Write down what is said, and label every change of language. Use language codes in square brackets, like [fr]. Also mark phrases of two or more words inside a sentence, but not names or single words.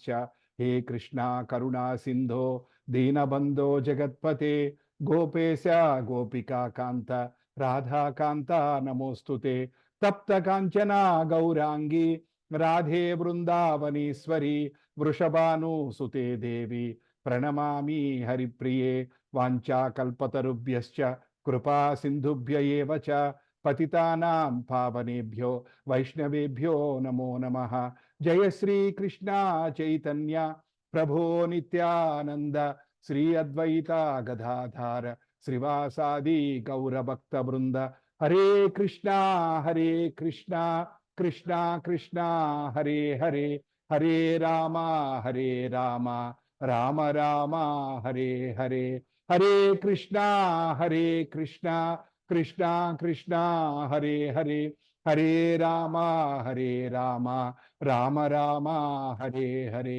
[sa] హే కృష్ణ కరుణా సింధో దీనబంధో జగత్పతే గోపేశ గోపికా కాంత రాధాకాంత నమోస్తుతే. తప్త కాంచనా గౌరాంగి రాధే బృందావనేశ్వరి వృషభానుసుతే దేవి ప్రణమామి హరిప్రియే. వాంఛాకల్పతరుభ్యశ్చ కృపా సింధుభ్య ఏవ చ పతితానాం పావనేభ్యో వైష్ణవేభ్యో నమో నమః. జయ శ్రీ కృష్ణ చైతన్య ప్రభో నిత్యానంద శ్రీ అద్వైత గదాధార శ్రీవాసాది గౌరభక్త బృంద. హరే కృష్ణ కృష్ణ కృష్ణ హరే హరే, హరే రామ రామ రామ హరే హరే. హరే కృష్ణ కృష్ణ కృష్ణ హరే హరే, హరే రామ రామ రామ హరే హరే.